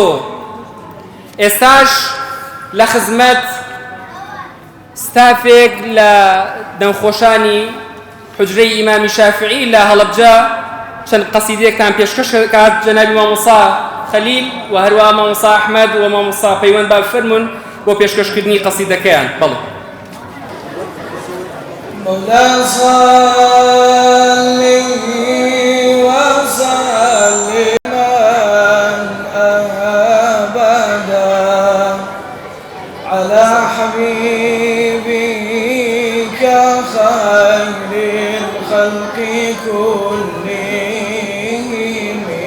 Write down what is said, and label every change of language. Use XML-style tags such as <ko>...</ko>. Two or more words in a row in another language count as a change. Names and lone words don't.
<ckb>ئێستاش لە خزمەت ستافێک لە دەمخۆشانی حجرەی ئیمامی شافعی لە هەڵەبجە چەند قەسیدەیەکتان پێشکەش کات جەنابی مامۆستا خەلیل و هەروەها مامۆستا ئەحمەد و مامۆستا پەیوەند با بفەرمون بۆ پێشکەشکردنی قەسیدەکەیان. بەڵێ.</ckb> <ar>مولاي صل وسلم أبدا على حبيبك خير الخلق كلهم.</ar>